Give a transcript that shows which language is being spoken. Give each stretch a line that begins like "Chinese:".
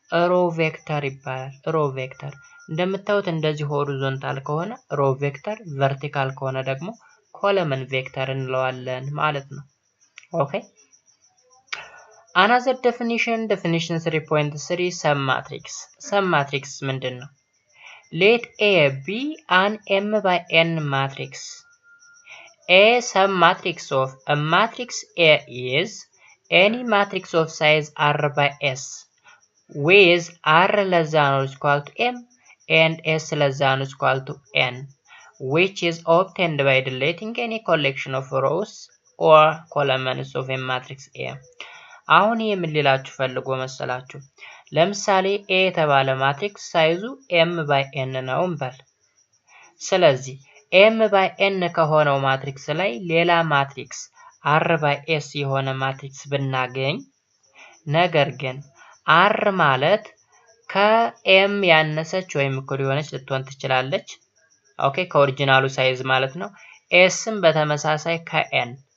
Amharic: ሮ ቬክተር ይባላል። ሮ ቬክተር እንደምታዩት እንደዚህ ሆሪዞንታል ከሆነ ሮ ቬክተር፣ ቨርቲካል ከሆነ ደግሞ ኮለመን ቬክተር እንለዋለን ማለት ነው። ኦኬ
English: another definition 3.3 submatrix
Amharic: submatrix ምንድነው?
English: let A be an m by n matrix. A submatrix of a matrix A is any matrix of size r by s with r less than or equal to m and s less than or equal to n, which is obtained by deleting any collection of rows or columns of a matrix A.
Amharic: አሁን የምንላችሁ ፈልጎ መሰላችሁ ለምሳሌ A የተባለ ማትሪክስ ሳይዙ m by n ነው እንበል። ስለዚህ m by n ከሆነው ማትሪክስ ላይ ሌላ ማትሪክስ r by s የሆነ ማትሪክስ ብናገኝ ነገር ግን r ማለት ከm ያነሰች ወይም እኩል የሆነች ልትሆን ትችላለች። ኦኬ ከኦሪጂናሉ ሳይዝ ማለት ነው። sም በተመሳሳይ ከn